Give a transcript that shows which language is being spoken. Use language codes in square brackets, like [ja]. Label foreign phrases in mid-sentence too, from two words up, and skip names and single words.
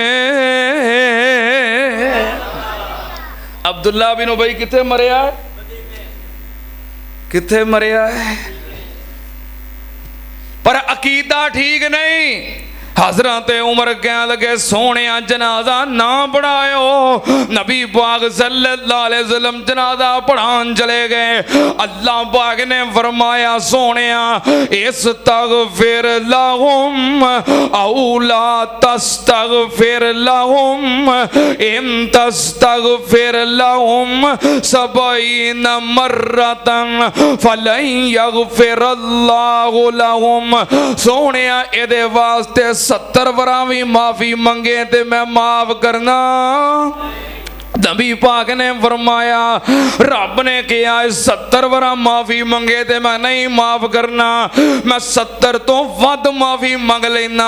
[pa] عبداللہ بن ابی کتھے مریا ہے? کتھے مریا ہے? پر عقیدہ ٹھیک نہیں. حضرت عمر کہن لگے سوہنے جنازہ نہ پڑھائیو. نبی پاک [ar] صلى الله عليه وسلم [pa] جنازہ پڑھان چلے گئے. اللہ پاک نے فرمایا سوہنے [ar] استغفر لهم أو لا تستغفر لهم إن تستغفر لهم سبعين مرة فلن يغفر الله لهم. [pa] سوہنے ایدے واسطے 70 وارا بھی معافی منگے تے میں معاف کرنا. نبی پاک نے فرمایا رب نے کہا 70 وارا معافی منگے تے میں نہیں معاف کرنا، میں 70 توں ودھ معافی منگ لینا.